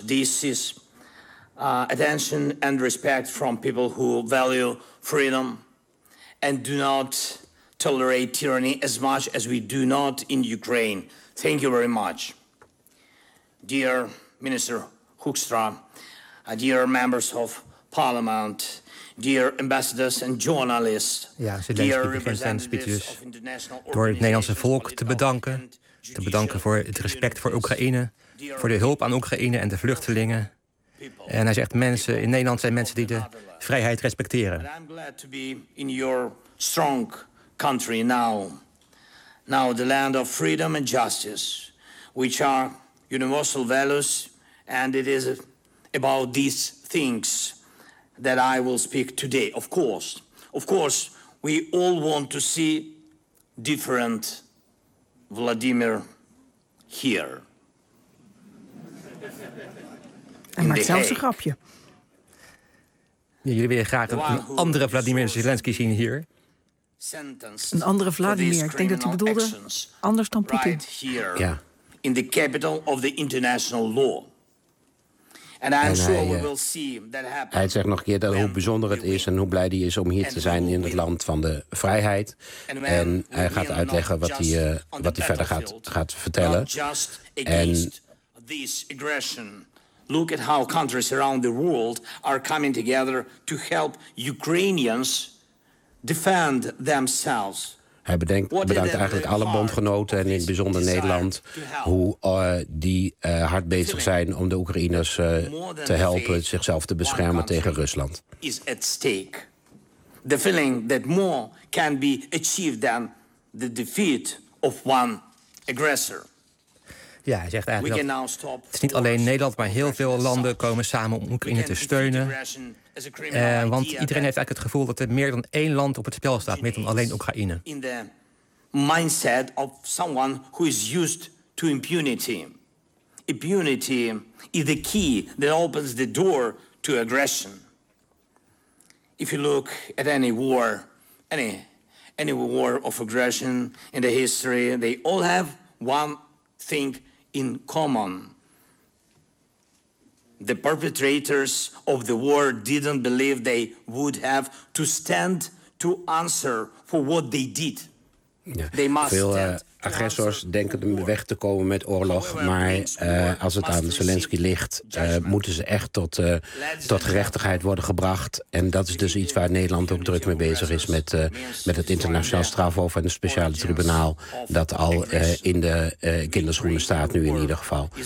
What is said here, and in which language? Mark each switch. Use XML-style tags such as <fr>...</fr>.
<en>This is attention and respect from people who value freedom and do not tolerate tyranny as much as we do not in Ukraine. Thank you very much. Dear Minister Hoekstra, dear members of parliament, dear ambassadors and journalists.</en> <nl>Ja, Zelensky begint zijn speeches door het Nederlandse volk te bedanken. Te bedanken voor het respect voor Oekraïne, voor de hulp aan Oekraïne en de vluchtelingen. En hij zegt, mensen in Nederland zijn mensen die de vrijheid respecteren.</nl> <en>I'm glad to be in your strong country now. Now the land of freedom and justice, which are universal values, and it is about these things that I will speak today. Of course, we all want to see different Vladimir here.</en> <nl>Hij maakt zelfs een grapje. Ja, jullie willen graag een andere Vladimir Zelensky zien hier. Een andere Vladimir. Ik denk dat hij bedoelde anders dan Poetin.</nl> <en>Right,</en> <nl>ja.</nl> <en>In the capital of the international law. And I'm sure we will see that happen.</en> <nl>Hij zegt nog een keer dat hoe bijzonder het is en hoe blij hij is om hier te zijn in het land van de vrijheid. En hij gaat uitleggen wat hij verder gaat vertellen.</nl> <en>En this aggression. Look at how countries around the world are coming together to help Ukrainians defend themselves.</en> <nl>Hij bedankt eigenlijk alle bondgenoten en in het bijzonder Nederland, hoe die hard bezig zijn om de Oekraïners te helpen zichzelf te beschermen tegen Rusland.</nl> <en>Is at stake. The feeling that more can be achieved than the defeat of one aggressor.</en> <nl>Ja, hij zegt eigenlijk dat het is niet alleen Nederland, maar heel veel landen komen samen om Oekraïne te steunen. Want iedereen heeft eigenlijk het gevoel dat er meer dan één land op het spel staat, meer dan alleen Oekraïne.</nl> <en>In the mindset of someone who is used to impunity. Impunity is the key that opens the door to aggression. If you look at any war, any war of aggression in the history, they all have one thing in common. The perpetrators of the war didn't believe they would have to stand to answer for what they did. They must stand.</en> <nl>Agressors denken weg te komen met oorlog, maar als het aan Zelensky ligt, moeten ze echt tot gerechtigheid worden gebracht. En dat is dus iets waar Nederland ook druk mee bezig is met het internationaal strafhof en het speciale tribunaal dat al in de kinderschoenen staat nu in ieder geval.</nl>